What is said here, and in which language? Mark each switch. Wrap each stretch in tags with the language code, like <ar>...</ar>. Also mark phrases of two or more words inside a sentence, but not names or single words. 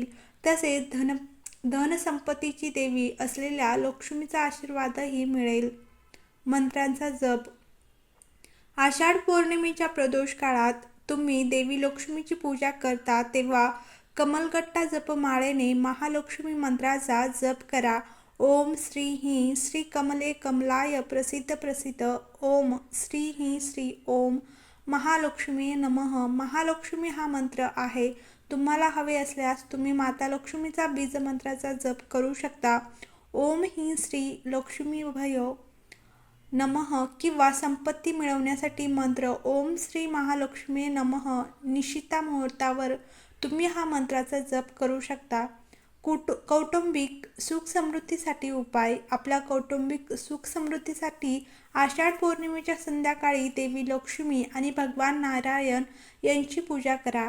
<mr>तसेच धनसंपत्तीची देवी असलेल्या लक्ष्मीचा आशीर्वादही मिळेल. मंत्रांचा जप. आषाढ पौर्णिमेच्या प्रदोष काळात तुम्ही देवी लक्ष्मीची पूजा करता तेव्हा कमलगट्टा जपमाळेने महालक्ष्मी मंत्राचा जप करा.</mr> <sa>ओम श्री ही श्री कमले कमलाय प्रसिद्ध प्रसिद्ध. ओम श्री ही श्री ओम महालक्ष्मी नमः.</sa> <mr>महालक्ष्मी हा मंत्र आहे. तुम्हाला हवे असल्यास तुम्ही माता लक्ष्मीचा बीजमंत्राचा जप करू शकता.</mr> <sa>ओम ही श्री लक्ष्मीभ्यो नमः</sa> <mr>किंवा संपत्ती मिळवण्यासाठी मंत्र</mr> <sa>ओम श्री महालक्ष्मी नमः.</sa> <mr>निशिता मुहूर्तावर तुम्ही हा मंत्राचा जप करू शकता. कौटुंबिक सुख समृद्धीसाठी उपाय. आपल्या कौटुंबिक सुख समृद्धीसाठी आषाढ पौर्णिमेच्या संध्याकाळी देवी लक्ष्मी आणि भगवान नारायण यांची पूजा करा.</mr>